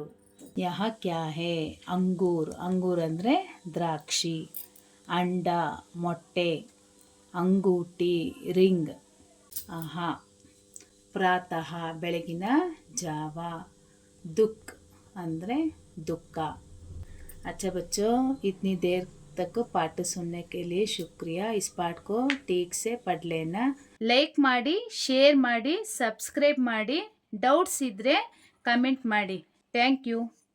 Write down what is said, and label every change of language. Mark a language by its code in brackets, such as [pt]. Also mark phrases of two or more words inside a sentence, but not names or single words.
[hi] यह क्या है, अंगूर, अंगूर ಅಂದರೆ ದ್ರಾಕ್ಷಿ. [kn] ಅಂಡ, ಮೊಟ್ಟೆ. ಅಂಗೂಟಿ, ರಿಂಗ್. ಆಹಾ, ಪ್ರಾತಃ, ಬೆಳಗಿನ ಜಾವ. ದುಃಖ ಅಂದರೆ ದುಃಖ. [hi] अच्छा बच्चों, इतनी देर तक पाठ सुनने के लिए शुक्रिया. इस पाठ को ठीक से पढ़ लेना. [kn] ಲೈಕ್ ಮಾಡಿ, ಶೇರ್ ಮಾಡಿ, ಸಬ್ಸ್ಕ್ರೈಬ್ ಮಾಡಿ. ಡೌಟ್ಸ್ ಇದ್ದರೆ ಕಮೆಂಟ್ ಮಾಡಿ. [en] thank you.